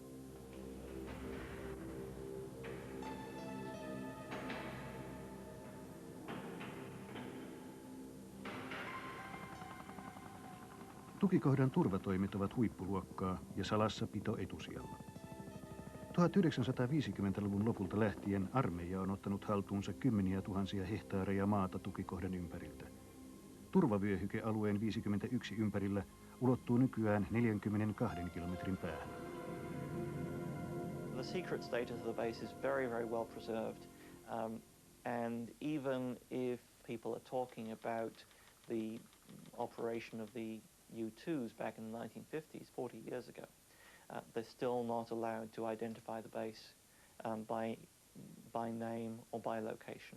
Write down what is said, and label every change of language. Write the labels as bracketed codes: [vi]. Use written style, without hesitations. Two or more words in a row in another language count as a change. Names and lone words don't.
[fi] Tukikohdan turvatoimet ovat huippuluokkaa ja salassapito etusijalla. 1950-luvun lopulta lähtien armeija on ottanut haltuunsa kymmeniä tuhansia hehtaareja maata tukikohdan ympäriltä. Turvavyöhyke alueen 51 ympärillä ulottuu nykyään 42 kilometrin päähän. [en] The secret status of the base is very, very well preserved. And even if people are talking about the operation of the U-2s back in the 1950s, 40 years ago, they're still not allowed to identify the base by name or by location.